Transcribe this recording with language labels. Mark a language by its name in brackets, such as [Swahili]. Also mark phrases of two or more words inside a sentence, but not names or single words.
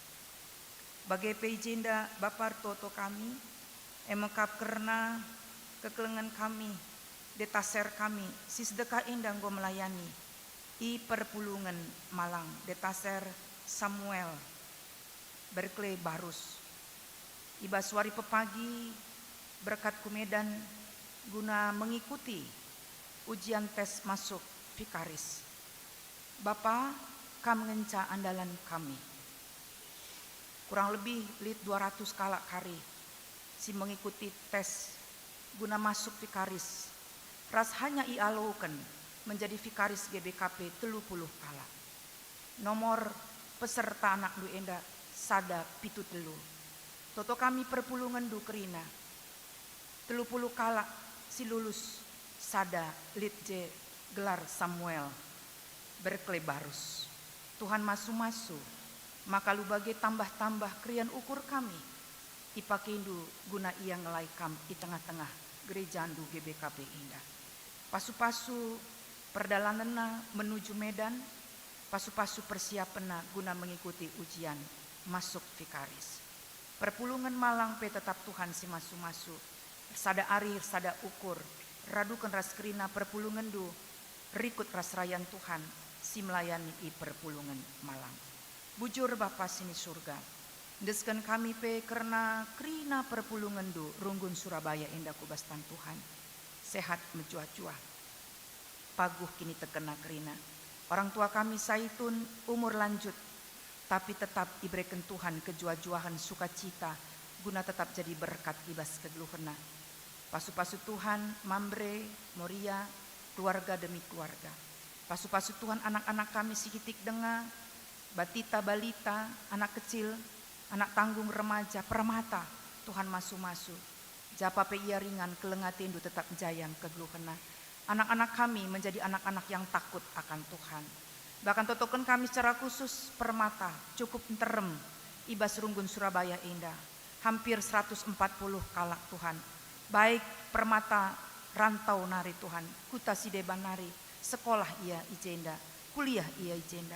[Batak Karo] Bagai pejenda Bapak Toto kami, emekap kerna kekelengan kami, detaser kami, si sedekah indah go melayani. I Perpulungan Malang, detaser Samuel, Berkeley Barus. Ibaswari pepagi, [Indonesian] berkat Kumedan guna mengikuti ujian tes masuk Vikaris. [Batak Karo] Bapa, kam ngenca andalan kami. Kurang lebih lit 200 kalak kari si [Indonesian] mengikuti tes guna masuk Vikaris. [Batak Karo] Ras hanya ialoukan menjadi Vikaris GBKP 30 kala. Nomor peserta anak du enda sada pitu telu. Toto kami Perpulungan du kerina 30 kala si lulus sada litje gelar Samuel Berkeley Barus. Tuhan masu-masu maka lu bagai tambah-tambah krian ukur kami ipakindu guna ia ngelai kam di tengah-tengah gereja andu GBKP indah. Pasu-pasu perdalanana [Indonesian] menuju Medan, pasu-pasu persiapan guna mengikuti ujian masuk Vikaris. [Batak Karo] Perpulungan Malang pe tetap Tuhan si masu-masu. Sada arir, sada ukur, radukan ras kerina Perpulungan du, rikut ras rayan Tuhan, si melayani i Perpulungan Malang. Bujur Bapa sini surga, deskan kami pe karena kerina Perpulungan du, runggun Surabaya indah kubastan Tuhan. Sehat mencuah-cuah, paguh kini terkena kerina. [Indonesian] Orang tua kami saitun umur lanjut, tapi tetap diberikan Tuhan kejua-juahan sukacita, guna tetap jadi berkat [Batak Karo] ibas kegeluhena. Pasu-pasu Tuhan, Mambre, Moria, keluarga demi keluarga. Pasu-pasu Tuhan anak-anak kami sikitik denga, batita balita, [Indonesian] anak kecil, anak tanggung remaja, [Batak Karo] permata, Tuhan masu-masu. Japa pe ia ringan kelengatindu tetap jayang kegeluhena. [Indonesian] Anak-anak kami menjadi anak-anak yang takut akan Tuhan. [Batak Karo] Bahkan totokan kami [Indonesian] secara khusus [Batak Karo] permata, cukup terem, ibas runggun Surabaya indah. Hampir 140 kalak Tuhan. Baik permata rantau nari Tuhan, kuta sideban nari, sekolah ia ijenda, kuliah ia ijenda.